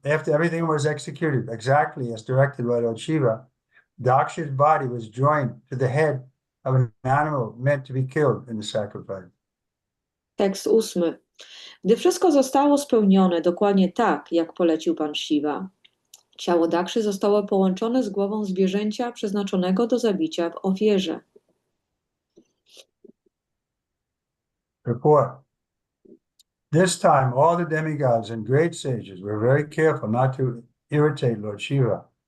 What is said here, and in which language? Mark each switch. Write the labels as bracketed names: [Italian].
[English] After everything was executed exactly as directed by Lord Shiva, Daksha's body was joined to the head of an animal meant to be killed in the sacrifice. [Polish] Tekst 8. Gdy wszystko zostało spełnione dokładnie tak, jak polecił pan Shiva, ciało Dakszy zostało połączone z głową zwierzęcia przeznaczonego do zabicia w ofierze. [English] Report. This time, all the demigods and great sages were very careful not to irritate Lord Shiva.